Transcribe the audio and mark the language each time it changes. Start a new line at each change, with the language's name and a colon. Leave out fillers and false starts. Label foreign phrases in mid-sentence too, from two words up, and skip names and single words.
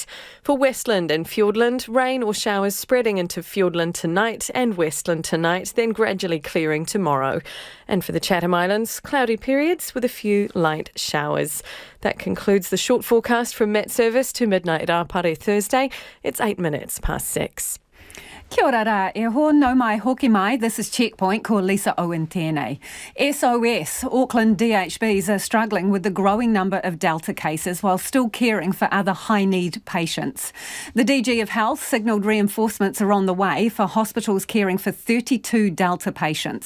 English: For Westland and Fiordland, rain or showers spreading into Fiordland tonight and Westland tonight, then gradually clearing tomorrow. And for the Chatham Islands, cloudy periods with a few light showers. That concludes the short forecast from Met Service to midnight Rapare Thursday. It's 8 minutes past 6.
Māori: Kia ora rā, e ho, nau mai hoki mai.
English: This is Checkpoint,
Māori: ko Lisa Owen tēnei.
English: SOS, Auckland DHBs are struggling with the growing number of Delta cases while still caring for other high-need patients. The DG of Health signalled reinforcements are on the way for hospitals caring for 32 Delta patients.